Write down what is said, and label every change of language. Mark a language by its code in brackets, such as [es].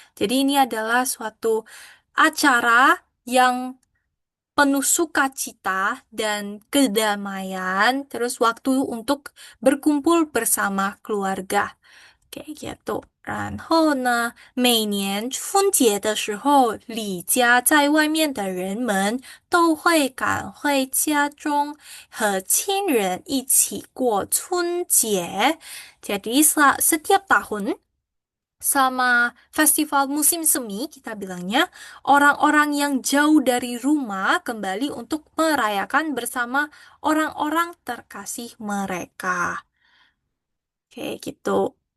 [id] Jadi ini adalah suatu acara yang penuh sukacita dan kedamaian, terus waktu untuk berkumpul bersama keluarga. Kayak gitu. [zh] 然后呢，每年春节的时候，李家在外面的人们都会赶回家中，和亲人一起过春节。 [id] Jadi setiap tahun sama festival musim semi, kita bilangnya, orang-orang yang jauh dari rumah kembali untuk merayakan bersama orang-orang terkasih mereka. Kayak gitu.